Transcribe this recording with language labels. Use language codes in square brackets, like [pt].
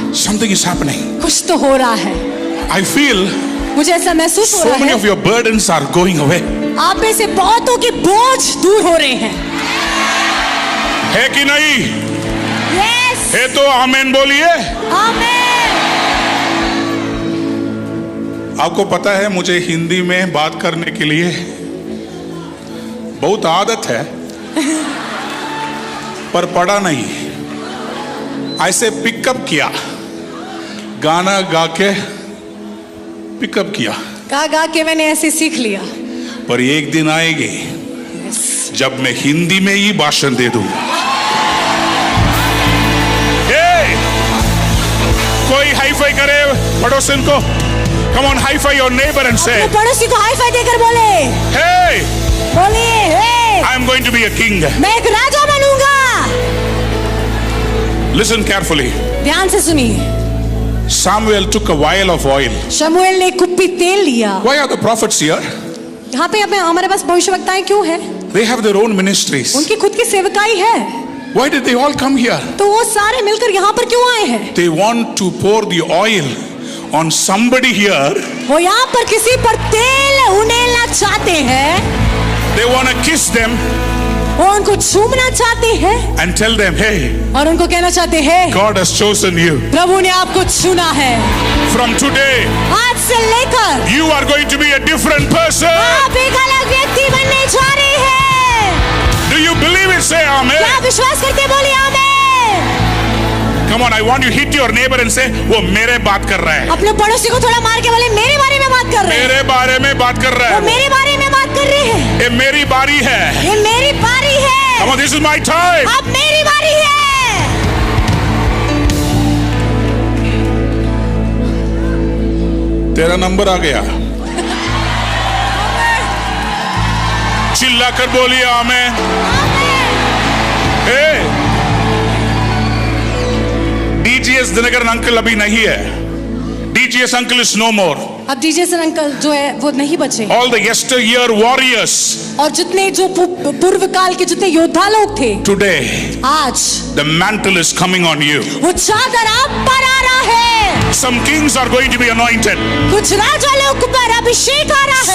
[en] something is happening. [hi] कुछ तो हो रहा है। [en] I feel [hi] मुझे ऐसा महसूस हो [en] so [hi] रहा [en] many [hi] है। [en] of your burdens are going away. [hi] आप में से बहुतों के बोझ दूर हो रहे हैं। है कि नहीं? [en] Yes. [hi] है तो आमीन बोलिए। आमीन। आपको पता है मुझे हिंदी में बात करने के लिए बहुत आदत है, पर पढ़ा नहीं, ऐसे पिकअप किया, गाना गा के पिकअप किया, गा के मैंने ऐसे सीख लिया। पर एक दिन आएगी जब मैं हिंदी में ही भाषण दे दूंगा। कोई हाई फाई करे पड़ोसन को। [en] Come on, high five your neighbor and say, [hi] पड़ोसी को हाई फाई देकर बोले, [en] hey, [hi] बोलिए, hey, [en] I am going to be a king. [hi] मैं एक राजा बनूंगा। [en] Listen carefully. [hi] ध्यान से सुनिए। [en] Samuel took a vial of oil. [hi] शमूएल ने कुप्पी तेल लिया। [en] Why are the prophets here? [hi] यहाँ पे हमारे पास भविष्यवक्ताएं क्यों हैं? [en] They have their own ministries. [hi] उनकी खुद की सेवकाई है। [en] Why did they all come here? [hi] तो वो सारे मिलकर यहाँ पर क्यों आए हैं? [en] They want to pour the oil on somebody here. [hi] वो यहाँ पर किसी पर तेल उड़ेलना चाहते हैं। [en] They want to kiss them [hi] वो उनको चूमना चाहते हैं [en] and tell them, hey, [hi] और उनको कहना चाहते हैं [en] God has chosen you. [hi] प्रभु ने आपको चुना है। [en] From today, [hi] आज से लेकर [en] you are going to be a different person. [hi] आप एक अलग व्यक्ति बनने जा रहे हैं। [en] Do you believe it? Say amen. [hi] क्या आप विश्वास करते हैं? बोलिए आमीन। [en] Come on, I want you to hit your neighbor and say, [hi] वो मेरे बात कर रहा है। अपने पड़ोसी को थोड़ा मार के बोले मेरे बारे में बात कर रहे हैं। मेरे बारे में बात कर रहा वो है। मेरे बारे में बात कर रहे हैं। ये मेरी बारी है। ये मेरी बारी है। [en] Come on, this is my time. [hi] अब मेरी बारी है। तेरा नंबर आ गया। चिल्ला कर बोलिए आमेन। डीजीएस दिनकरन अंकल अभी नहीं है। [en] DGS uncle is no more. [hi] अब डीजे अंकल जो है वो नहीं बचे। [en] All the yesteryear warriors [hi] और जितने जो पूर्व काल के जितने योद्धा लोग थे, [en] today [hi] आज [en] the mantle is coming on you. [hi] वो चादर आप पर आ रहा है। [en] Some kings are going to be anointed. [hi] कुछ राजा लोग पर अभिषेक आ रहा है।